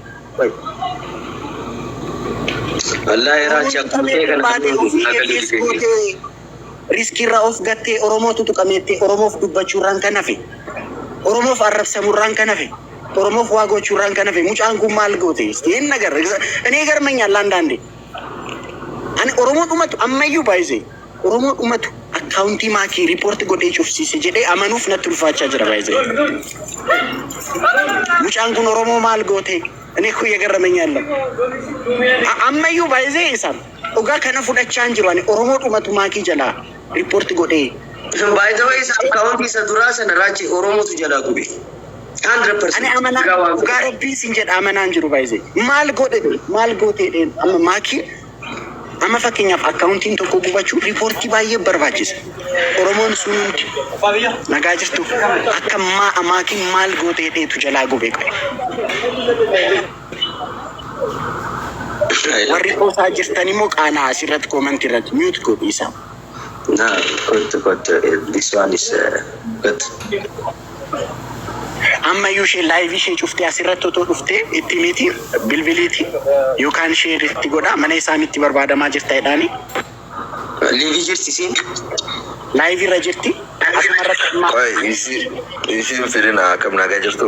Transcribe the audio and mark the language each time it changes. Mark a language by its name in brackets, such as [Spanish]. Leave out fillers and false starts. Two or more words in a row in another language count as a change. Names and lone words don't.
[Oromo] Wallahi raacha kuutee kana riskii irraa of gattee Oromootu tuqameettee Oromoof dubbachuurraan kan hafe. Oromoof arrabsamuurraan kan hafe. Oromoof waa gochuurraan kan hafe. Mucaan kun maal goote? Inni nagar [Amharic] እኔ ገርመኛል አንዳንዴ [Oromo] ani Oromoo dhumatu ammayyuu baay'ee Oromoo dhumatu akkaawuntii maakii riipoorti godhee cufsiise jedhee amanuuf natti ulfaachaa jira baay'ee. Mucaan kun Oromoo maal goote? [Amharic] እኔ እኮ እየገረመኛል [Oromo] ammayyuu baay'ee isaan dhugaa kana fudhachaa hin jiru. Ani Oromoo dhumatu maakii jalaa riipoorti godhee. [English] By the way, [Oromo] akkaawuntii isa duraa sana raachi Oromootu jalaa gube. 100%. Ani amanaa dhugaa rabbii sin jedha amanaan jiru baay'ee. Maal goote amma maakii amma fakkeenyaaf akkaawuntiin tokko gubachuu riipoortii baay'ee barbaachisa. Oromoon sun hundi nagaa jirtu akka maakiin maal goote dheetu jalaa gube qabe. Warri qoosaa jirtan immoo qaanaa asirratti koomantii irratti mute godhiisa. [English] This one is good. [Oromo] Amma ishee live ishee cuftee asirratti otoo dhuftee itti miti bilbiliiti yookaan ishee itti godha mana isaaniitti barbaadamaa jirta jedhaani. Live jirti siin? Live irra jirti. Asumarratti isiin fedhina akkam nagaa jirtu?